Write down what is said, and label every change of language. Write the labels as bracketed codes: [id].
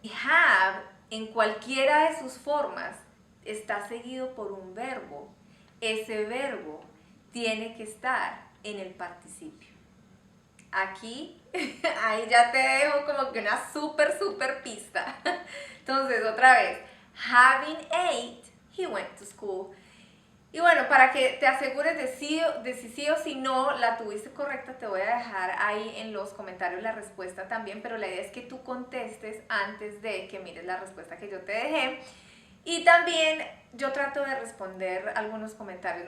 [es] Have, en cualquiera de sus formas, está seguido por un verbo. Ese verbo tiene que estar en el participio. Aquí, ahí ya te dejo como que una súper pista. Entonces, otra vez. [en] Having ate, he went to school. [es] Y bueno, para que te asegures de si sí o si no la tuviste correcta, te voy a dejar ahí en los comentarios la respuesta también, pero la idea es que tú contestes antes de que mires la respuesta que yo te dejé. Y también yo trato de responder algunos comentarios.